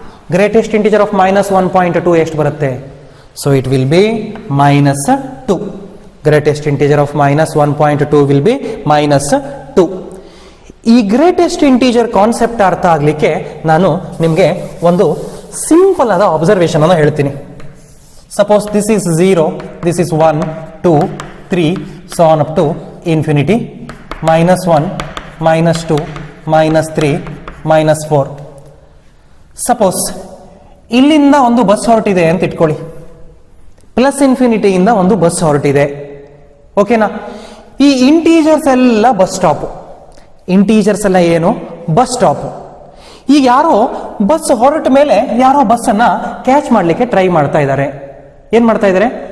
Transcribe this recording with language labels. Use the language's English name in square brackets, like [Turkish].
[English] greatest integer of -1.2 [Kannada] ಎಷ್ಟು ಬರುತ್ತೆ? [English] So it will be -2. Greatest integer of -1.2 will be -2. [Kannada] ಈ greatest integer concept ಅರ್ಥ ಆಗ್ಲಿಕ್ಕೆ ನಾನು ನಿಮಗೆ ಒಂದು ಸಿಂಪಲ್ ಆದ ಅಬ್ಸರ್ವೇಷನ್ ಅನ್ನು ಹೇಳ್ತೀನಿ. [English] Suppose this is 0, this is 1, 2, 3, so on up to infinity, -1, -2, -3, -4. [Kannada] Suppose ಇಲ್ಲಿಂದ ಒಂದು ಬಸ್ ಹೊರಟಿದೆ ಅಂತ ಇಟ್ಕೊಳ್ಳಿ, ಪ್ಲಸ್ ಇನ್ಫಿನಿಟಿಯಿಂದ ಒಂದು ಬಸ್ ಹೊರಟಿದೆ. ಓಕೆನಾ? ಈ ಇಂಟೀಜರ್ಸ್ ಎಲ್ಲ ಬಸ್ ಸ್ಟಾಪ್. ಇಂಟೀಜರ್ಸ್ ಎಲ್ಲ ಏನು? Bus stop. ಈಗ ಯಾರೋ ಬಸ್ ಹೊರಟ ಮೇಲೆ ಯಾರೋ ಬಸ್ ಅನ್ನ ಕ್ಯಾಚ್ ಮಾಡ್ಲಿಕ್ಕೆ ಟ್ರೈ ಮಾಡ್ತಾ ಇದ್ದಾರೆ. ಏನ್ ಮಾಡ್ತಾ ಇದ್ದಾರೆ?